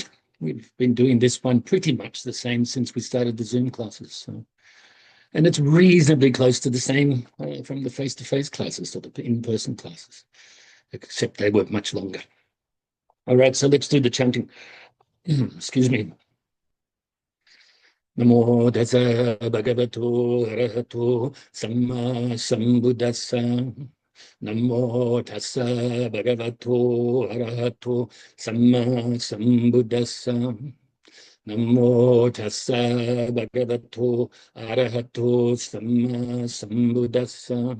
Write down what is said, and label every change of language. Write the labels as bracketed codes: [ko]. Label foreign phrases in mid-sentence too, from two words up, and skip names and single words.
[en] We've been doing this one pretty much the same since we started the Zoom classes. So, and it's reasonably close to the same from the face-to-face classes or the in-person classes, except they were much longer. All right, so let's do the chanting. Excuse me. [pi] Namo tassa bhagavato arahato samma sambuddhassa. Namo tassa bhagavato arahato samma sambuddhassa. Namo tassa bhagavato arahato samma sambuddhassa.